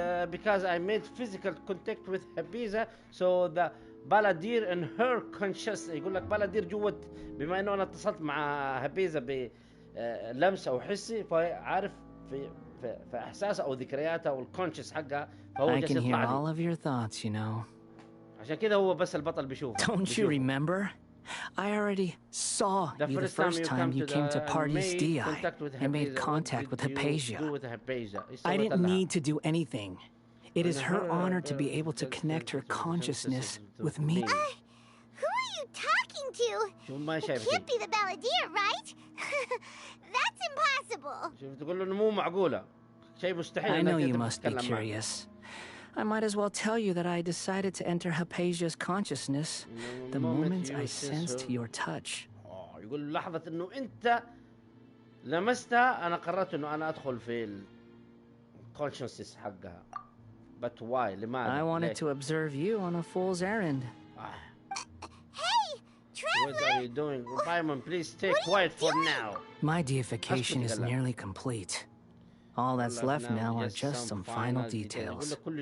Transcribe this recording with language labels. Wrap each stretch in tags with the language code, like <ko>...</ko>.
<en>Because I made physical contact with Hypatia, so the Balladeer in her conscious.</en> <ar>يقول لك Balladeer جوة بما إنه أنا اتصلت مع Hypatia بلمس أو حسي فعارف في إحساسه أو ذكرياته أو الكونشس حقها فهو</ar> <en>I can hear all of your thoughts, you know.</en> <ar>عشان كده هو بس البطل بيشوفه.</ar> <en>Don't you remember? I already saw you the first time you came to Party's DI and made contact with Hypatia. I didn't need to do anything. It is her honor to be able to connect her consciousness with me. Who are you talking to? You can't be the balladeer, right? That's impossible.</en> <ar>تقول له إنه مو معقولة. شيء مستحيل.</ar> <en>I know you must be curious. I might as well tell you that I decided to enter Hypatia's consciousness the moment I sensed your touch.</en> <ar>يقول لحظة إنه أنت لمستها أنا قررت إنه أنا أدخل في الconsciousness حقها.</ar> <en>But why?</en> <ar>لماذا؟</ar> <en>I wanted to observe you on a fool's errand. Hey, traveler! What are you doing? Paimon, please stay quiet for now. My deification is nearly complete. All that's left now are just some final details.</en>